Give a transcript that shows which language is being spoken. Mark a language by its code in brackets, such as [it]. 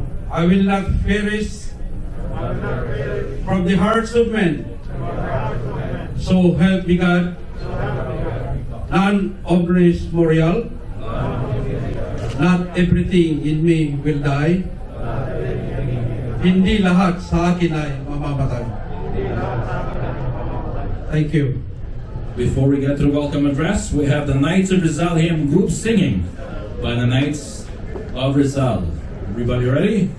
[en] I will not perish from the hearts of men. So help me God. None of this Montreal, not everything in me will die. [tl] Hindi lahat sa akin ay mamamatay. [en] Thank you. Before we get to the welcome address, we have the Knights of Rizal hymn group singing by the Knights of Rizal. Everybody ready?